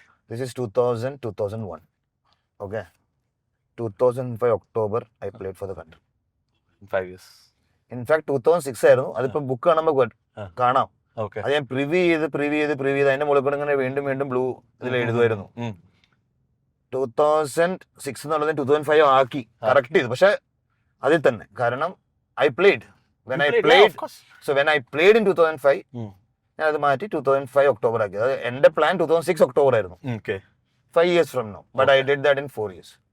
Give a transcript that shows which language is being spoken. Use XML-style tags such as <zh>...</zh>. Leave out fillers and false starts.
<en>This is 2001. Okay, 2005 October I played for the country. 5 years. In fact 2006</en> <ml>ആയിരുന്നു. അതിപ്പോ book കാണുമ്പോൾ കാണാം. അത് ഞാൻ പ്രിവ്യൂ ചെയ്ത് അതിന്റെ മുകളിൽ കൂടെ ഇങ്ങനെ വീണ്ടും ബ്ലൂ ഇതിൽ എഴുതുമായിരുന്നു. 2006 എന്നുള്ളത് 2005 ആക്കി കറക്റ്റ് ചെയ്തു. പക്ഷെ അതിൽ തന്നെ, കാരണം</ml> <en>I played when I played in 2005</en> <ml>ഞാൻ അത് മാറ്റി 2005 ഒക്ടോബർ ആക്കി. അത് എന്റെ പ്ലാൻ 2006 ഒക്ടോബർ ആയിരുന്നു.</ml> <en>5 years from now, but I did that in 4 years.</en>